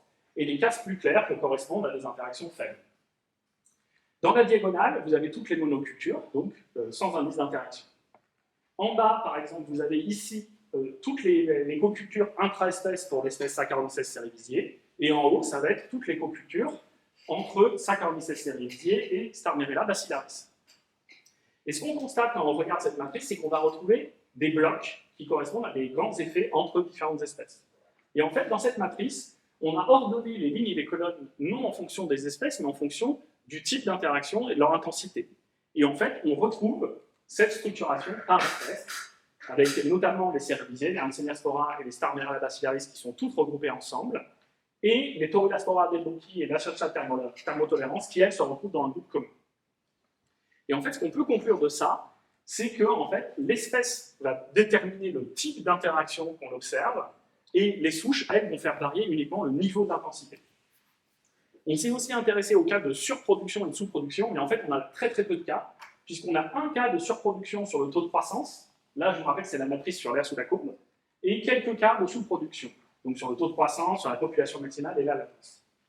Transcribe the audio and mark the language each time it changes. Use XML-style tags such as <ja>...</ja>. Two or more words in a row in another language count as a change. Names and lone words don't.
<fr>Et les cases plus claires correspondent à des interactions faibles. Dans la diagonale, vous avez toutes les monocultures, donc sans indice d'interaction. En bas, par exemple, vous avez ici toutes les cocultures intra-espèces pour l'espèce Saccharomyces cerevisiae, et en haut, ça va être toutes les cocultures entre Saccharomyces cerevisiae et Starmerella bacillaris. Et ce qu'on constate quand on regarde cette matrice, c'est qu'on va retrouver des blocs qui correspondent à des grands effets entre différentes espèces. Et en fait, dans cette matrice, on a ordonné les lignes et les colonnes non en fonction des espèces, mais en fonction du type d'interaction et de leur intensité. Et en fait, on retrouve cette structuration par espèce, avec notamment les cerevisiae, les Anseniaspora et les Starmerella bacillaris qui sont toutes regroupées ensemble, et les Torulaspora deponti et Nasontia thermotolerans qui, elles, se retrouvent dans un groupe commun. Et en fait, ce qu'on peut conclure de ça, c'est que en fait, l'espèce va déterminer le type d'interaction qu'on observe, et les souches, elles, vont faire varier uniquement le niveau d'intensité. On s'est aussi intéressé aux cas de surproduction et de sous-production, mais en fait, on a très très peu de cas, puisqu'on a un cas de surproduction sur le taux de croissance, là, je vous rappelle, c'est la matrice sur l'aire sous la courbe, et quelques cas de sous-production, donc sur le taux de croissance, sur la population maximale et la latence.</fr>